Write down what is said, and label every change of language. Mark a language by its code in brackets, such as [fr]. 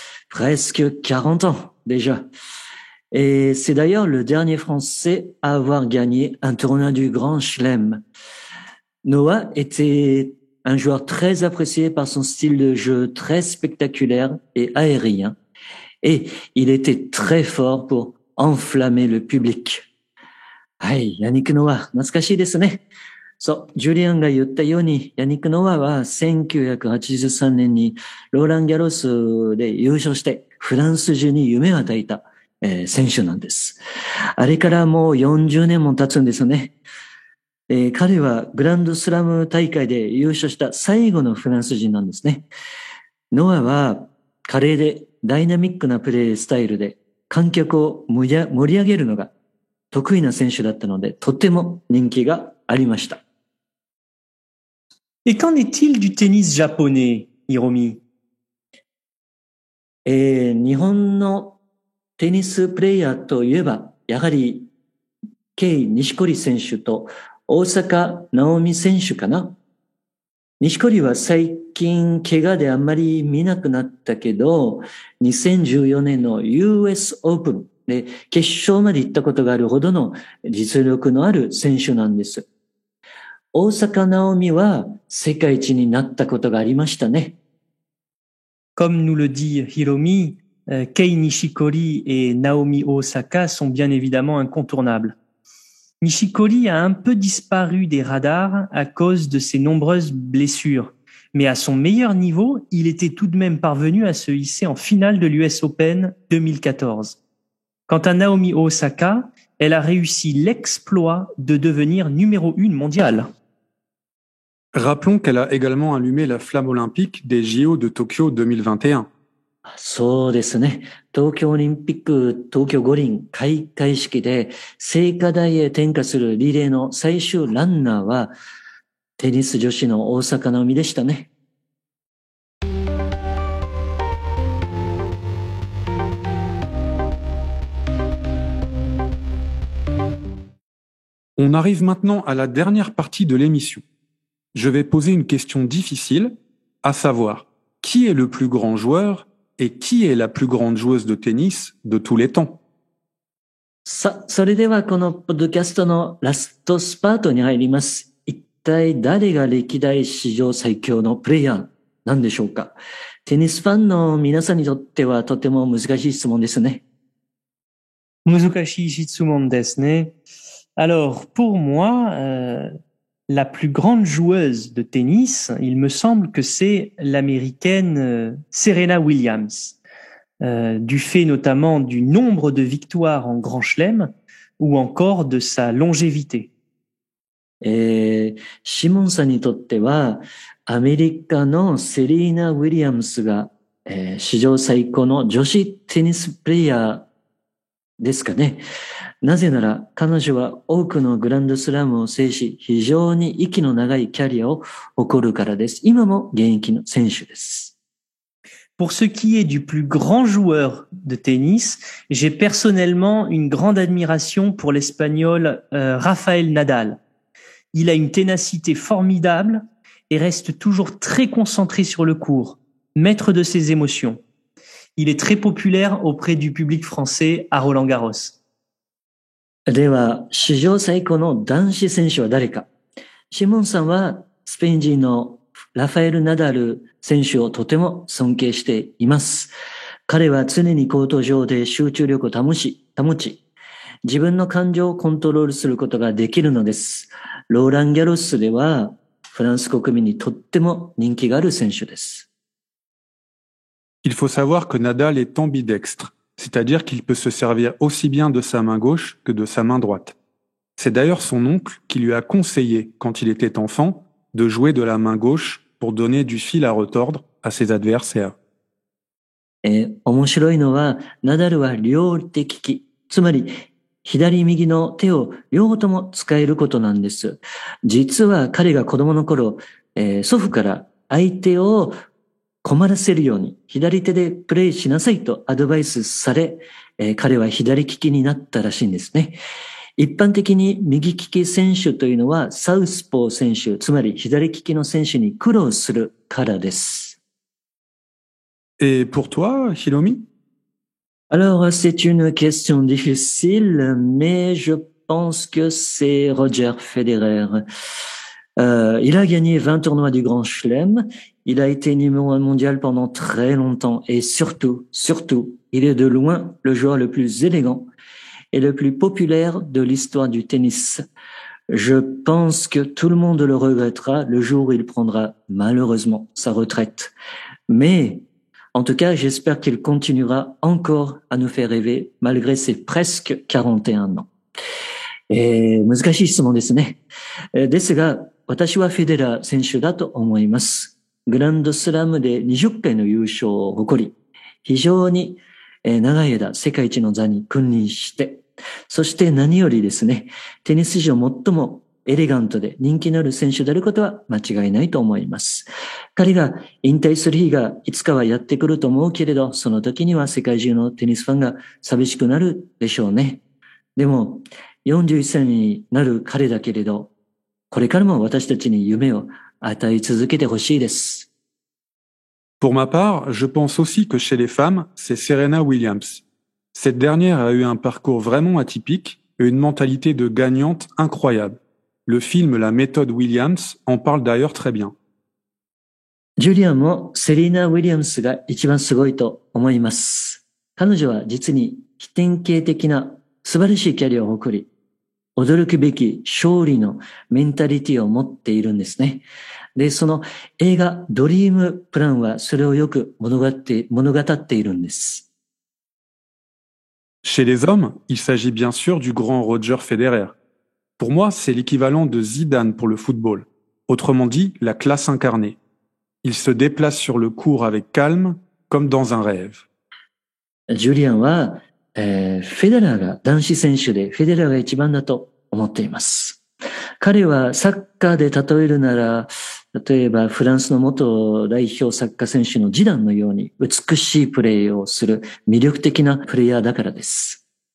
[fr] Presque 40 ans déjà. Et c'est d'ailleurs le dernier Français à avoir gagné un tournoi du Grand Chelem. Noah était un joueur très apprécié par son style de jeu très spectaculaire et aérien. Et il était très fort pour enflammer le public. [ja] はい、ヤニック・ノア、懐かしいですね。そう、ジュリアンが言ったように、ヤニック・ノアは1983年にローラン・ギャロスで優勝して、フランス中に夢を与えた、選手なんです。あれからもう40年も経つんですね。彼はグランドスラム大会で優勝した最後のフランス人なんですね。ノアは華麗でダイナミックなプレースタイルで観客を盛り上げるのが得意な選手だったので、とても人気がありました。 [fr] Et qu'en est-il du tennis japonais, Hiromi? [ja] 日本のテニスプレイヤーといえば、やはりケイ・ニシコリ選手と大坂なおみ選手かな。錦織は最近怪我であんまり見なくなったけど、2014年の US オープンで決勝まで行ったことがあるほどの実力のある選手なんです。大坂なおみは世界一になったことがありましたね。 [fr] Comme nous le dit Hiromi, Kei Nishikori et Naomi Osaka sont bien évidemment incontournables. Nishikori a un peu disparu des radars à cause de ses nombreuses blessures. Mais à son meilleur niveau, il était tout de même parvenu à se hisser en finale de l'US Open 2014. Quant à Naomi Osaka, elle a réussi l'exploit de devenir numéro 1 mondiale. Rappelons qu'elle a également allumé la flamme olympique des JO de Tokyo 2021. [ja] そうですね。東京オリンピック東京五輪開会式で聖火台へ転火するリレーの最終ランナーはテニス女子の大坂なおみでしたね。 [fr] On arrive maintenant à la dernière partie de l'émission. Je vais poser une question difficile, à savoir, qui est le plus grand joueur et qui est la plus grande joueuse de tennis de tous les temps? [ja] さあ、それではこのポッドキャストのラストスパートに入ります。一体誰が歴代史上最強のプレイヤーなんでしょうか？テニスファンの皆さんにとってはとても難しい質問ですね。難しい質問ですね。 [fr] Alors, pour moi, La plus grande joueuse de tennis, il me semble que c'est l'américaine Serena Williams, du fait notamment du nombre de victoires en Grand Chelem ou encore de sa longévité. [ja] シモンさんにとっては、アメリカのセリーナ・ウィリアムスが、史上最高の女子テニスプレイヤーですかね。なぜなら彼女は多くのグランドスラムを制し、非常に息の長いキャリアを誇るからです。今も現役の選手です。 [fr] Pour ce qui est du plus grand joueur de tennis, j'ai personnellement une grande admiration pour l'Espagnol Rafael Nadal. Il a une ténacité formidable et reste toujours très concentré sur le court, maître de ses émotions. Il est très populaire auprès du public français à Roland-Garros. [ja] では、史上最高の男子選手は誰か。シモンさんはスペイン人のラファエル・ナダル選手をとても尊敬しています。彼は常にコート上で集中力を保ち、自分の感情をコントロールすることができるのです。ローラン・ギャロスではフランス国民にとっても人気がある選手です。 [fr] Il faut savoir que Nadal est ambidextre, c'est-à-dire qu'il peut se servir aussi bien de sa main gauche que de sa main droite. C'est d'ailleurs son oncle qui lui a conseillé, quand il était enfant, de jouer de la main gauche pour donner du fil à retordre à ses adversaires. [ja] 面白いのは、ナダルは両手利き、つまり左右の手を両方とも使えることなんです。実は彼が子供の頃、祖父から相手を困らせるように左手でプレイしなさいとアドバイスされ、彼は左利きになったらしいんですね。一般的に右利き選手というのはサウスポー選手、つまり左利きの選手に苦労するからです。 [fr] Et pour toi, Hiromi? Alors, c'est une question difficile, mais je pense que c'est Roger Federer. Il a gagné 20 tournois du Grand Chelem. Il a été numéro 1 mondial pendant très longtemps. Et surtout, il est de loin le joueur le plus élégant et le plus populaire de l'histoire du tennis. Je pense que tout le monde le regrettera le jour où il prendra malheureusement sa retraite. Mais, en tout cas, j'espère qu'il continuera encore à nous faire rêver malgré ses presque 41 ans. [ja] 難しい質問ですね。ですが、私はフェデラー選手だと思います。グランドスラムで20回の優勝を誇り、非常に長い間世界一の座に君臨して、そして何よりですね、テニス史上最もエレガントで人気のある選手であることは間違いないと思います。彼が引退する日がいつかはやってくると思うけれど、その時には世界中のテニスファンが寂しくなるでしょうね。でも、41歳になる彼だけれど、これからも私たちに夢を与え続けてほしいです。 [fr] Pour ma part, je pense aussi que chez les femmes, c'est Serena Williams. Cette dernière a eu un parcours vraiment atypique et une mentalité de gagnante incroyable. Le film La méthode Williams en parle d'ailleurs très bien. [ja] ジュリアンもセリーナ・ウィリアムスが一番すごいと思います。彼女は実に非典型的な素晴らしいキャリアを誇り、驚くべき勝利のメンタリティを持っているんですね。で、その映画ドリームプランはそれをよく物語っているんです。 [fr] Chez les hommes, il s'agit bien sûr du grand Roger Federer. Pour moi, c'est l'équivalent de Zidane pour le football. Autrement dit, la classe incarnée. Il se déplace sur le court avec calme, comme dans un rêve. [ja] ジュリアンは、フェデラーが男子選手でフェデラーが一番だと思っています。彼はサッカーで例えるなら、例えばフランスの元代表サッカー選手のジダンのように美しいプレーをする魅力的なプレイヤーだからです。